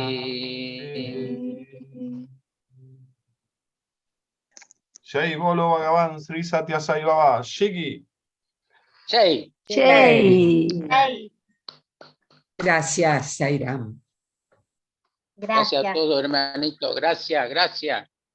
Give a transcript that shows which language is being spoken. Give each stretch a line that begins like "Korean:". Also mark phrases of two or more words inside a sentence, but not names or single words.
Hindi: Jai Bolo Bhagavan Sri Satya Sai Baba, Shiki. Jai. Jai.
Spanish: Gracias, Sairam. Gracias a todos, hermanito. Gracias, gracias.